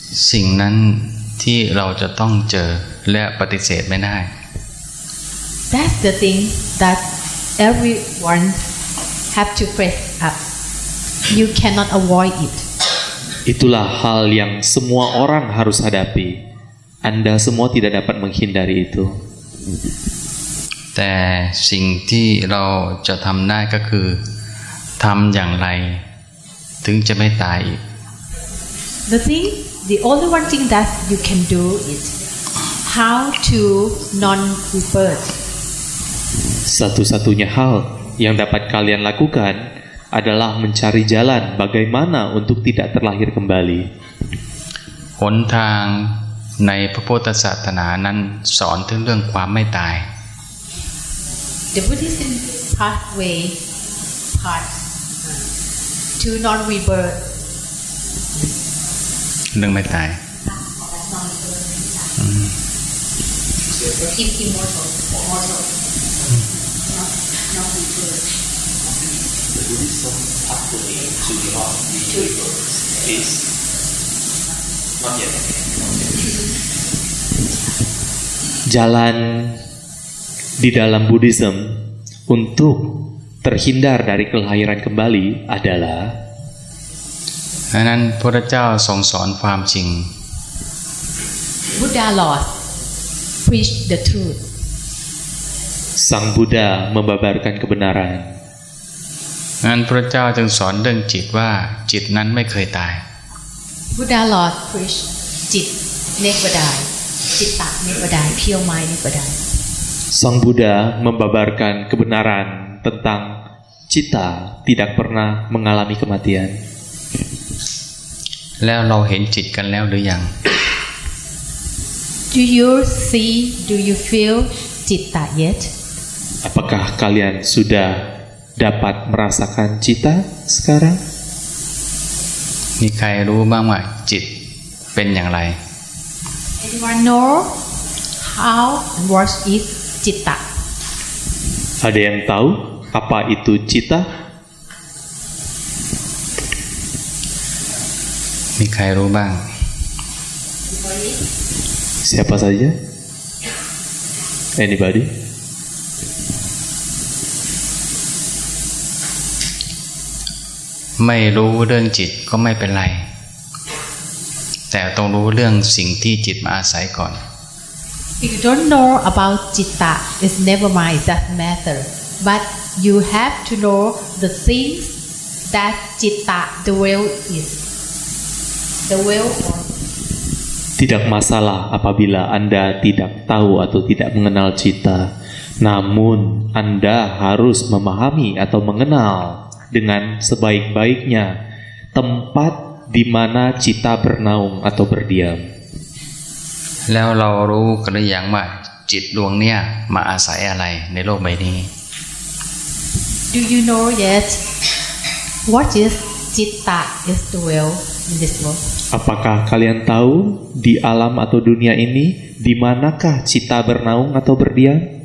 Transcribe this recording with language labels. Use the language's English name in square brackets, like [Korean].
[Thai] สิ่งนั้นที่เราจะต้องเจอและปฏิเสธไม่ได้ [English] That's the thing that everyone have to face up. You cannot avoid it. [Indonesian] Itulah hal yang semua orang harus hadapi. Anda semua tidak dapat menghindari itu. [Thai] แต่สิ่งที่เราจะทำได้ก็คือทำอย่างไรถึงจะไม่ตายอีก [English] The only one thing that you can do is how to non-rebirth. [Indonesian] Satu-satunya hal yang dapat kalian lakukan adalah mencari jalan bagaimana untuk tidak terlahir kembali. [Thai] หนทางในพระพุทธศาสนานั้นสอนถึงเรื่องความไม่ตาย [English] The Buddhist pathway path to non-rebirth. [Thai] เรื่องไม่ตาย [English] Immortal. [Indonesian] Jalan di dalam Buddhism untuk terhindar dari kelahiran kembali adalah [Thai] ดังนั้นพระเจ้าทรงสอนความจริง [English] Buddha Lord preach the truth. [Indonesian] Sang Buddha membabarkan kebenaran. [Thai] ดังนั้นพระเจ้าจึงสอนเรื่องจิตว่าจิตนั้นไม่เคยตาย [English] Buddha Lord preach จิต never die. จิตตะ never die. Pure mind never die. [Indonesian] Sang Buddha membabarkan kebenaran tentang cita tidak pernah mengalami kematian. [Thai] แล้วเราเห็นจิตกันแล้วหรือยัง [English] Do you see, do you feel citta yet? [Indonesian] Apakah kalian sudah dapat merasakan cita sekarang? [Thai] มีใครรู้บ้างว่าจิตเป็นอย่างไร [English] Anyone know how and what is citta? [Indonesian] Ada yang tahu apa itu cita? [Thai] มีใครรู้บ้าง [Indonesian] Siapa saja? [English] Anybody? [Thai] ไม่รู้เรื่องจิตก็ไม่เป็นไร แต่ต้องรู้เรื่องสิ่งที่จิตมาอาศัยก่อน [English] If you don't know about citta, it's never mind, it doesn't matter. But you have to know the things that citta dwell is. Dwell on. [Indonesian] Tidak masalah apabila Anda tidak tahu atau tidak mengenal cita. Namun Anda harus memahami atau mengenal dengan sebaik-baiknya tempat di mana cita bernaung atau berdiam. [Thai] แล้วเรารู้กันหรือยังว่าจิตดวงเนี้ยมาอาศัยอะไรในโลกใบนี้ [English] Do you know yet what is citta is dwell in this world? [Indonesian] Apakah kalian tahu di alam atau dunia ini di manakah cita bernaung atau berdiam?